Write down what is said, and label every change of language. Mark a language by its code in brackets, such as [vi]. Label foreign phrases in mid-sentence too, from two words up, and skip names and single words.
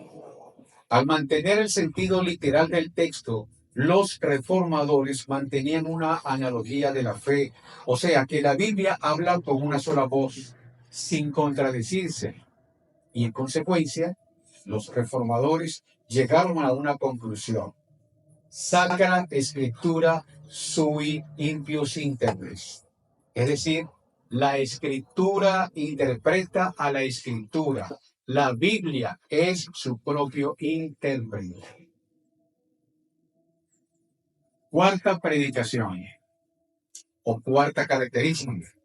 [es] Al mantener el sentido literal del texto, los reformadores mantenían una analogía de la fe, o sea, que la Biblia habla con una sola voz, sin contradecirse. Y en consecuencia, los reformadores llegaron a una conclusión. [la] Sacra Scriptura sui impius interpres. [es] Es decir, la Escritura interpreta a la Escritura. La Biblia es su propio intérprete. Cuarta predicación o cuarta característica.